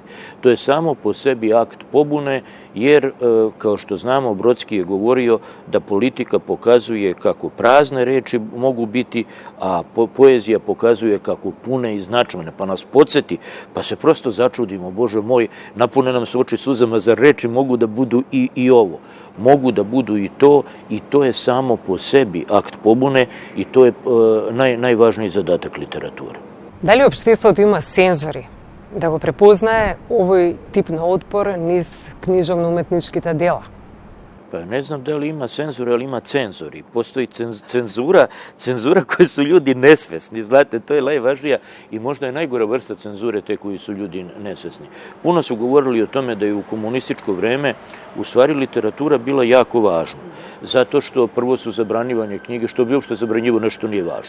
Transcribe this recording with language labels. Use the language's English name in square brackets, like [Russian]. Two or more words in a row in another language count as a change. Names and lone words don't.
[Serbian] To je samo po sebi akt pobune, jer, kao što znamo, Brodski je govorio da politika pokazuje kako prazne reči mogu biti, a poezija pokazuje kako pune i značajne, pa nas podsjeti, pa se prosto začudimo, Bože moj, napune nam se oči suzama, za reči mogu da budu i ovo. Mogu da budu i to je samo po sebi akt pobune i to je najvažniji zadatak literature. [Macedonian] Da li opštiеството има сензори да го препознае овој тип на отпор низ книжовно-уметничките дела? [Serbian] Pa ne znam da li ima senzora, ali ima cenzori. Postoji cenzura koje su ljudi nesvesni, znate, to je najvažnija i možda je najgora vrsta cenzure te koji su ljudi nesvesni. Puno su govorili o tome da je u komunističko vreme u stvari literatura bila jako važna, zato što prvo su zabranjivane knjige, što bi uopšte zabranjivo nešto nije važno.